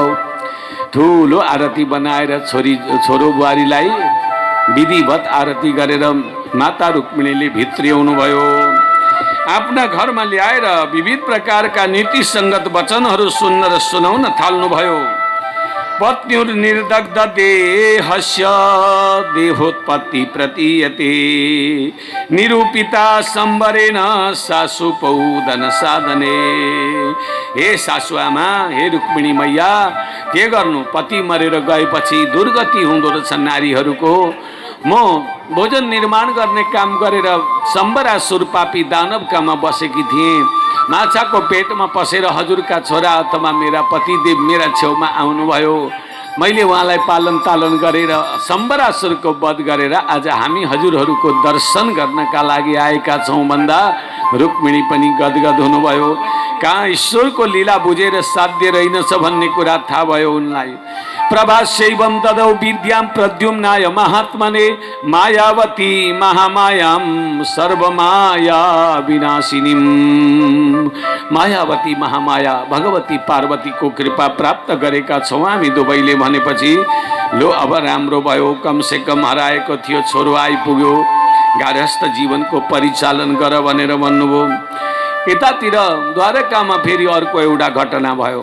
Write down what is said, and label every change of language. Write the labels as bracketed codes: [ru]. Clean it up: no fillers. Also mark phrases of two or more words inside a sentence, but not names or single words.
[ne] ठुलो आरती बनाएर छोरो बुहारीलाई विधिवत आरती गरेर माता रुक्मिणीले भित्र्याउनु भयो। आफ्ना घरमा ल्याएर विविध प्रकारका नीति सङ्गत वचनहरू सुन्न र सुनाउन थाल्नुभयो। [sa] पत्न्युर्निर्दग्ध देहस्य देहोत्पत्ति प्रतीयते निरूपिता सम्बरेण सासु पौदन साधने। [ne] हे सासुआमा, हे रुक्मिणी मैया, के गर्नु, पति मरेर गएपछि दुर्गति हुँदो रहेछ नारीहरूको। म भोजन निर्माण गर्ने काम गरेर सम्बरासुर पापी दानवकामा बसेकी थिएँ। माछाको पेटमा पसेर हजुरका छोरा अथवा मेरा पतिदेव मेरा छेउमा आउनुभयो। मैले उहाँलाई पालन तालन गरेर सम्बरासुरको वध गरेर आज हामी हजुरहरूको दर्शन गर्नका लागि आएका छौँ भन्दा रुक्मिणी पनि गदगद हुनुभयो। कहाँ ईश्वरको लीला बुझेर साध्य रहेनछ भन्ने कुरा थाहा भयो उनलाई। [sa] प्रभास्यैवं ददौ विद्यां प्रद्युम्नाय महात्मने मायावती महामायां सर्वमाया विनाशिनीं। [ne] मायावती महामाया भगवती पार्वतीको कृपा प्राप्त गरेका छौँ हामी दुवैले भनेपछि लो अब राम्रो भयो, कमसे कम हराएको थियो छोरो आइपुग्यो, गार्हस्थ जीवनको परिचालन गर भनेर भन्नुभयो। यतातिर द्वारकामा फेरि अर्को एउटा घटना भयो।